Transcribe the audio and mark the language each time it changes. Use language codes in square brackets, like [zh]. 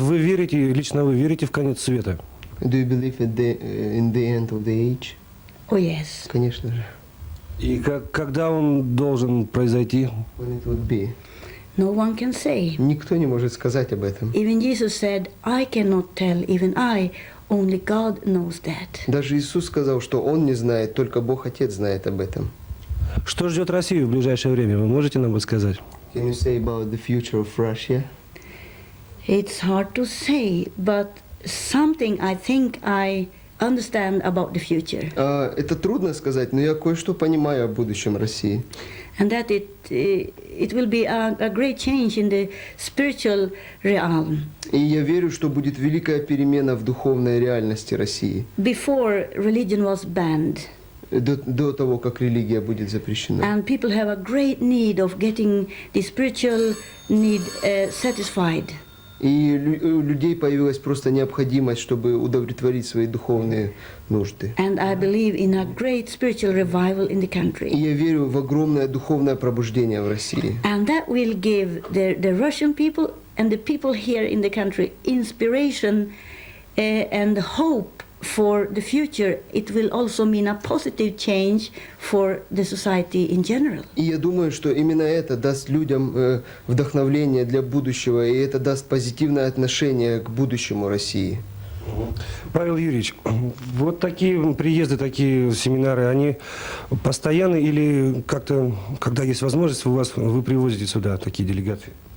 [ru] Вы верите, лично вы верите в конец света? [en] Do you believe in the end of the age? Oh yes. [ru] Конечно же. И когда он должен произойти? [en] When it would be. No one can say. [ru] Никто не может сказать об этом. [en] Even Jesus said, I cannot tell, even I, only God knows that. [ru] Даже Иисус сказал, что Он не знает, только Бог Отец знает об этом. Что ждет Россию в ближайшее время? Вы можете нам сказать? [en] Can you say about the future of Russia? It's hard to say, but something I think I understand about the future. [ru] Это трудно сказать, но я кое-что понимаю о будущем России. [en] And that it will be a great change in the spiritual realm. [ru] И я верю, что будет великая перемена в духовной реальности России. [en] Before religion was banned, [ru] До того, как религия будет запрещена. [en] and people have a great need of getting the spiritual need satisfied. [ru] И у людей появилась просто необходимость, чтобы удовлетворить свои духовные нужды. [en] And I believe in a great spiritual revival in the [ru] И [en] country. [ru] я верю в огромное духовное пробуждение в России. [en] And that will give the Russian people and the people here in the country inspiration and hope for the future. It will also mean a positive change for the society in general. [ru] И я думаю, что именно это даст людям вдохновление для будущего, и это даст позитивное отношение к будущему России. Павел Юрьевич, вот такие приезды, такие семинары, они постоянны или как-то, когда есть возможность, вы привозите сюда такие делегации?